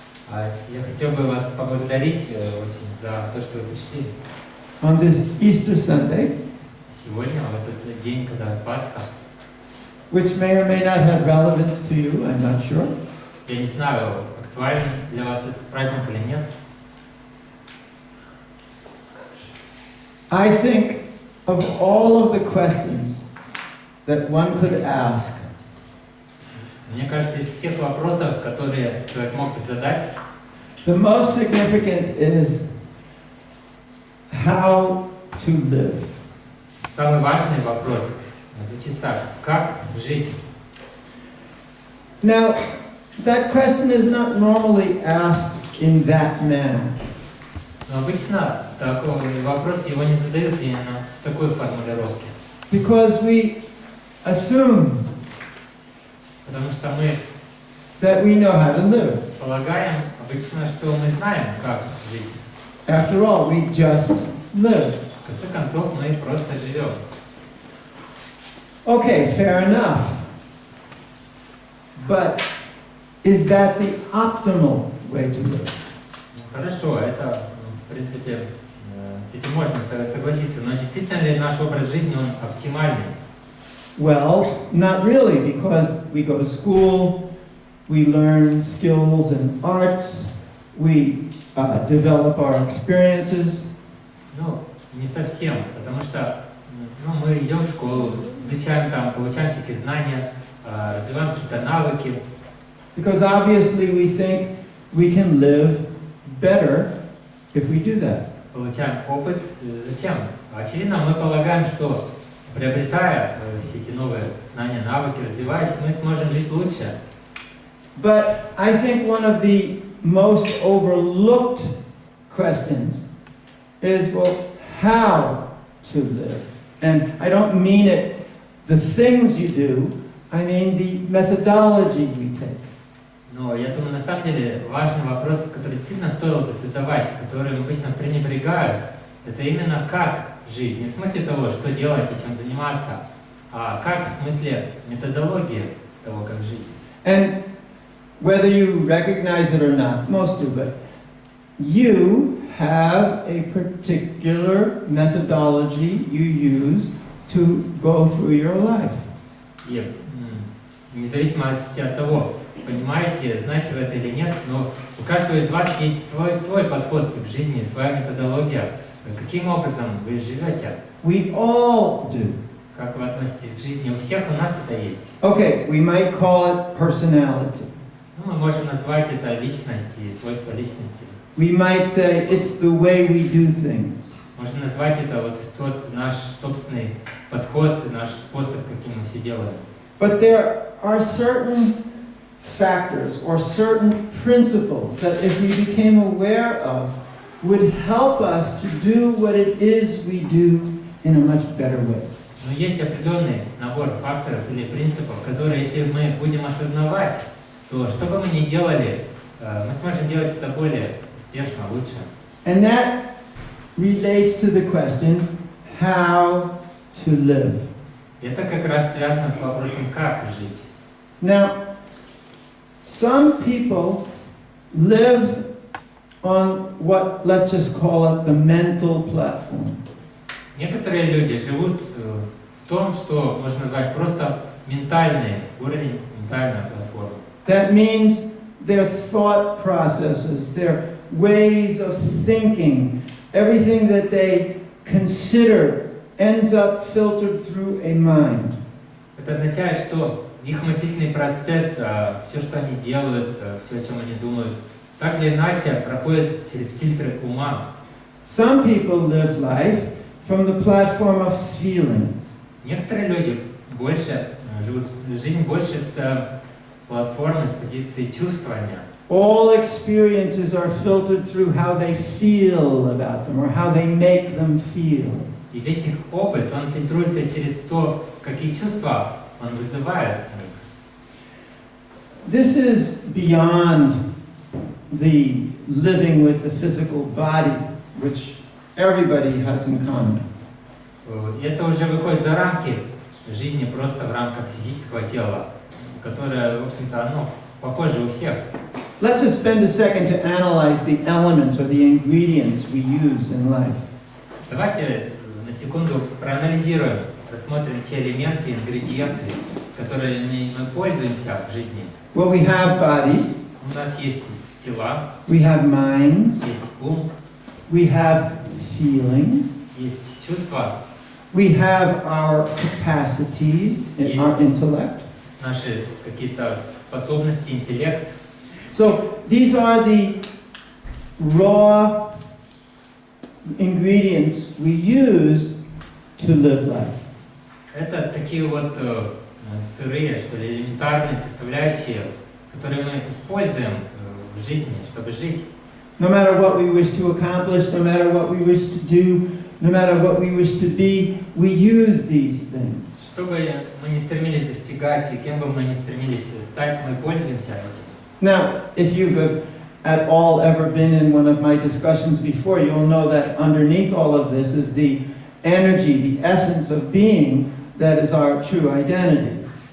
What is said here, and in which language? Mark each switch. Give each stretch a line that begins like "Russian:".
Russian: Я хотел бы вас поблагодарить очень за то, что вы пришли.
English: On this Easter Sunday,
Russian: Сегодня, в этот день, когда Пасха,
English: which may or may not have relevance to you, I'm not sure.
Russian: я не знаю, актуален для вас этот праздник или нет.
English: I think of all of the questions that one could ask,
Russian: Мне кажется, из всех вопросов, которые человек мог бы задать,
English: the most significant is how to live.
Russian: самый важный вопрос звучит так: как жить?
English: Now, that question is not normally asked in that manner.
Russian: Но обычно такой вопрос его не задают именно в такой формулировке.
English: Because we assume
Russian: Потому что мы
English: that we know how to live.
Russian: полагаем обычно, что мы знаем, как жить.
English: After all, we just live.
Russian: В конце концов, мы просто живем.
English: Okay, fair enough. But is that the optimal way to live?
Russian: Хорошо, это, в принципе, с этим можно согласиться, но действительно ли наш образ жизни, он оптимальный?
English: Well, not really, because we go to school, we learn skills and arts, we develop our experiences.
Russian: Ну, не совсем, потому что мы идем в школу, изучаем там, получаем всякие знания, развиваем какие-то навыки.
English: Because obviously we think we can live better if we do that.
Russian: Получаем опыт. Зачем? Очевидно, мы полагаем, что приобретая все эти новые знания, навыки, развиваясь, мы сможем жить лучше.
English: But I think one of the most overlooked questions is, well, how to live? And I don't mean it the things you do, I mean the methodology we take.
Russian: Но я думаю, на самом деле важный вопрос, который действительно стоило бы задавать, который обычно пренебрегают, это именно как жить. Не в смысле того, что делать и чем заниматься, а как в смысле методологии того, как жить.
English: And whether you recognize it or not, most do, but you have a particular methodology you use to go through your life.
Russian: И независимо от того, понимаете, знаете вы это или нет, но у каждого из вас есть свой подход к жизни, своя методология. Каким образом вы живете?
English: We all do.
Russian: Как вы относитесь к жизни? У всех у нас это есть.
English: Okay, we might call it personality.
Russian: Мы можем назвать это личность и свойства личности.
English: We might say it's the way we do things.
Russian: Можно назвать это вот тот наш собственный подход, наш способ, каким мы все делаем.
English: But there are certain factors or certain principles that if we became aware of would help us to do what it is we do in a much better way.
Russian: Но есть определенный набор факторов или принципов, которые, если мы будем осознавать, то что бы мы ни делали, мы сможем делать это более успешно, лучше.
English: And that relates to the question, how to live.
Russian: Это как раз связано с вопросом, как жить.
English: Now, some people live on what, let's just call it the mental platform.
Russian: Некоторые люди живут в том, что можно назвать просто ментальный уровень, ментальная платформа.
English: That means their thought processes, their ways of thinking, everything that they consider ends up filtered through a mind.
Russian: Это означает, что их мыслительный процесс, все, что они делают, все, о чем они думают, так или иначе проходит через фильтры ума.
English: Some people live life from the platform of feeling.
Russian: Некоторые люди больше живут жизнь больше с платформы, с позиции чувствования.
English: All experiences are filtered through how they feel about them or how they make them feel.
Russian: И весь их опыт, он фильтруется через то, какие чувства он вызывает в них.
English: This is beyond the living with the physical body, which everybody has in common.
Russian: И это уже выходит за рамки жизни просто в рамках физического тела, которое, в общем-то, оно похожи у всех.
English: Let's just spend a second to analyze the elements or the ingredients we use in life.
Russian: Давайте на секунду проанализируем, рассмотрим те элементы, ингредиенты, которыми мы пользуемся в жизни.
English: Well, we have bodies,
Russian: У нас есть тела,
English: we have minds,
Russian: есть ум,
English: we have feelings,
Russian: есть чувства,
English: we have our capacities, Yes. our intellect.
Russian: наши какие-то способности, интеллект.
English: So these are the raw ingredients we use to live life.
Russian: Это такие вот сырые, что ли, элементарные составляющие, которые мы используем в жизни, чтобы жить.
English: No matter what we wish to accomplish, no matter what we wish to do, no matter what we wish to be, we use these things.
Russian: Что бы мы ни стремились достигать, и кем бы мы ни стремились стать, мы пользуемся этим.
English: Now, if you've at all ever been in one of my discussions before, you'll know that underneath all of this is the energy, the essence of being that is our true identity.